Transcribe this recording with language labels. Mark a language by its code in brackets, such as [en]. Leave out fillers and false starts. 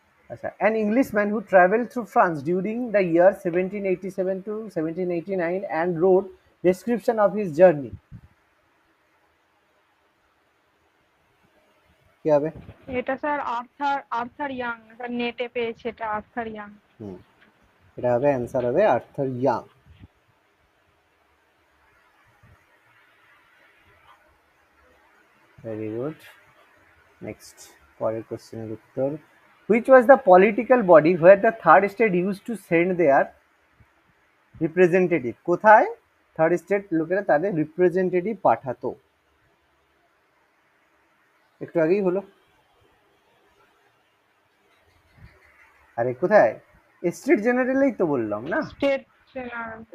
[en] আচ্ছা, an Englishman who traveled through France during the year 1787 to 1789 and wrote description of his journey. [bn] কি হবে? এটা sir Arthur young, নেটে পেয়েছে এটা, আর্থার ইয়াং। এটা হবে, অ্যান্সার হবে Arthur young. Very good. Next, পরের কোশ্চেনের উত্তর, [en] which was the political body where the third state used to send their [bn] representative কোথায়? থার্ড স্টেট লোকেরা তাদের রিপ্রেজেন্টেটিভ পাঠাতো। একটু আগেই হলো। আরে কোথায়? স্টেট জেনারেলেই তো বললাম না, স্টেট জেনারেল।